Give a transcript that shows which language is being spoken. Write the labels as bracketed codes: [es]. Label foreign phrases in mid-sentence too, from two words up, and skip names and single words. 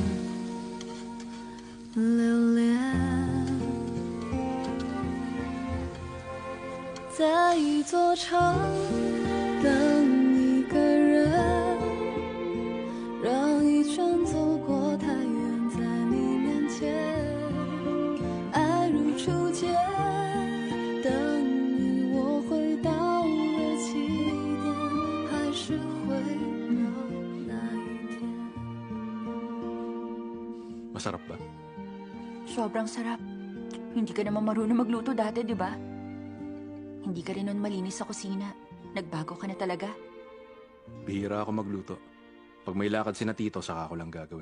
[zh] 留恋，在一座城等一个人，绕一圈走过太远，在你面前，爱如初见，等你我回到了起点，还是回到那一天。 [tl] Masarap ba? Sobrang sarap. Hindi ka naman marunong magluto dati, di ba? Hindi ka rin nun malinis sa kusina. Nagbago ka na talaga. Bihira ako magluto. Pag may lakad si na Tito, saka ko lang gagawin.